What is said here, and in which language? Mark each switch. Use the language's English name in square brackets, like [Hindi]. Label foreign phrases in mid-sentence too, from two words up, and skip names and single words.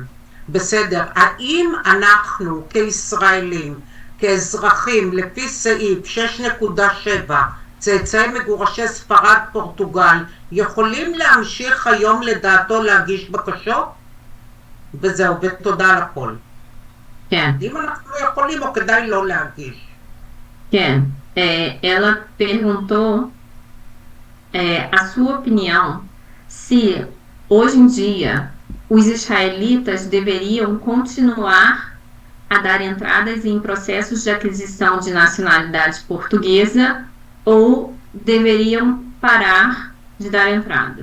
[Hebrew] בסדר, האם אנחנו כישראלים, כאזרחים, לפי סעיף 6.7, צאצאי מגורשי ספרד פורטוגל, יכולים להמשיך היום לדעתו להגיש בקשות? וזהו, ותודה על הכל. כן. אם אנחנו יכולים או כדאי לא להגיש? כן, [Portuguese] ela perguntou a sua opinião se hoje em dia os israelitas deveriam continuar a dar entradas em processos de aquisição de nacionalidade portuguesa ou deveriam parar de dar entrada.